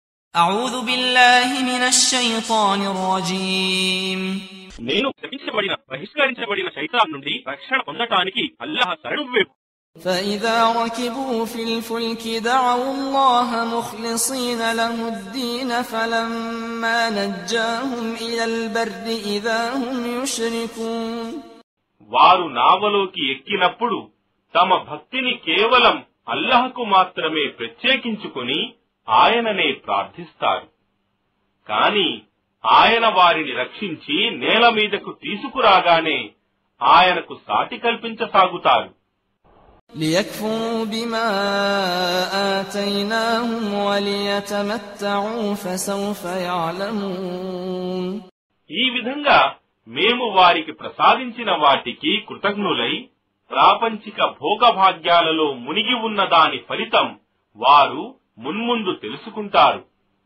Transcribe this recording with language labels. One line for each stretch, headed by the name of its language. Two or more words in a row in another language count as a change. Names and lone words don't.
Arabic: أعوذ بالله من الشيطان الرجيم
Telugu: నేను శపించబడిన బహిష్కరించబడిన శైతాన్ నుండి రక్షణ పొందటానికి అల్లాహ్ శరణు వేడు.
Arabic: فإذا ركبوا في الفلك دعوا الله مخلصين له الدين فلما نجاهم إلى البر إذا هم يشركون.
Telugu: వారు నావలోకి ఎక్కినప్పుడు తమ భక్తిని కేవలం అల్లాహ్కు మాత్రమే ప్రత్యేకించుకొని ఆయననే ప్రార్థిస్తారు. కాని ఆయన వారిని రక్షించి నేల మీదకు తీసుకురాగానే ఆయనకు సాటి కల్పించసాగుతారు.
Arabic: ليكفروا بما آتيناهم وليتمتعوا فسوف يعلمون.
Telugu: ఈ విధంగా మేము వారికి ప్రసాదించిన వాటికి కృతజ్ఞులై ప్రాపంచిక భోగభాగ్యాలలో మునిగి ఉన్న దాని ఫలితం వారు మున్ముందు తెలుసుకుంటారు.